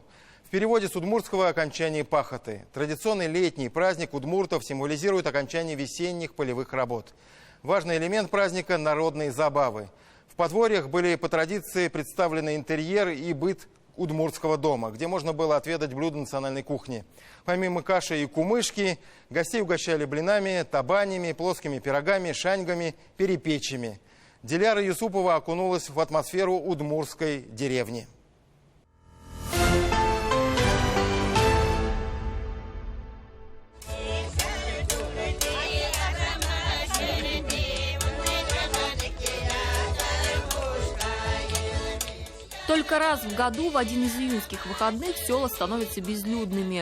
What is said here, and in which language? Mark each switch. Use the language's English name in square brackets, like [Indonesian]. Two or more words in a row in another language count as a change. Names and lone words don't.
[Russian] В переводе с удмуртского «окончание пахоты». Традиционный летний праздник удмуртов символизирует окончание весенних полевых работ. Важный элемент праздника – народные забавы. В подворьях были по традиции представлены интерьер и быт удмуртского дома, где можно было отведать блюда национальной кухни. Помимо каши и кумышки, гостей угощали блинами, табанями, плоскими пирогами, шаньгами, перепечами. Диляра Юсупова окунулась в атмосферу удмуртской деревни. Только раз в году, в один из июньских выходных, села становятся безлюдными.